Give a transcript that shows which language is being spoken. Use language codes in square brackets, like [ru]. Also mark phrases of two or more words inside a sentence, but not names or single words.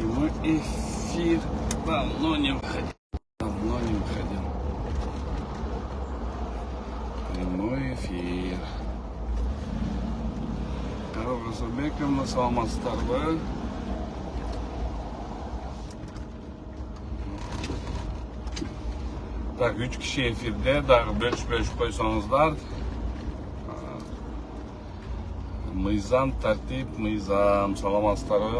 [ru] эфир. Давно не выходил. Давно не выходил. Прямой эфир. [ky] Разубековна, саламатсыздарбы? Так, 3 киши эфирде, дагы бөлүшүп койсоңуздар. Мыйзам, тартип, мыйзам, саламатсыздарбы?